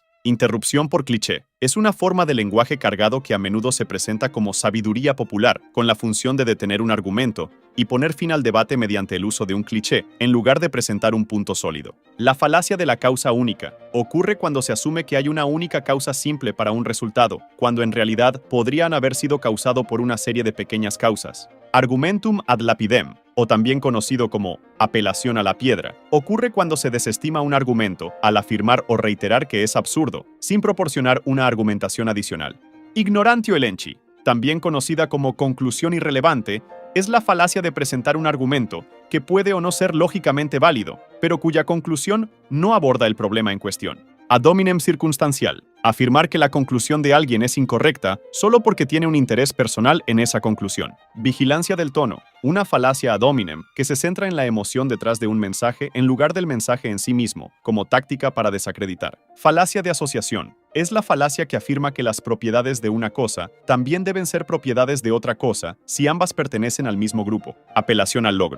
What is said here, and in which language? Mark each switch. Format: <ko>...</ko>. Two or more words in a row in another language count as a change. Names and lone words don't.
<es>Interrupción por cliché es una forma de lenguaje cargado que a menudo se presenta como sabiduría popular, con la función de detener un argumento y poner fin al debate mediante el uso de un cliché, en lugar de presentar un punto sólido. La falacia de la causa única ocurre cuando se asume que hay una única causa simple para un resultado, cuando en realidad podrían haber sido causado por una serie de pequeñas causas.</es> <la>Argumentum ad lapidem,</la> <es>o también conocido como apelación a la piedra, ocurre cuando se desestima un argumento al afirmar o reiterar que es absurdo, sin proporcionar una argumentación adicional.</es> <la>Ignorantio elenchi,</la> <es>también conocida como conclusión irrelevante, es la falacia de presentar un argumento que puede o no ser lógicamente válido, pero cuya conclusión no aborda el problema en cuestión.</es> <la>Ad hominem</la> <es>circunstancial, afirmar que la conclusión de alguien es incorrecta solo porque tiene un interés personal en esa conclusión. Vigilancia del tono, una falacia</es> <la>ad hominem</la> <es>que se centra en la emoción detrás de un mensaje en lugar del mensaje en sí mismo, como táctica para desacreditar. Falacia de asociación, es la falacia que afirma que las propiedades de una cosa también deben ser propiedades de otra cosa si ambas pertenecen al mismo grupo. Apelación al logro.</es>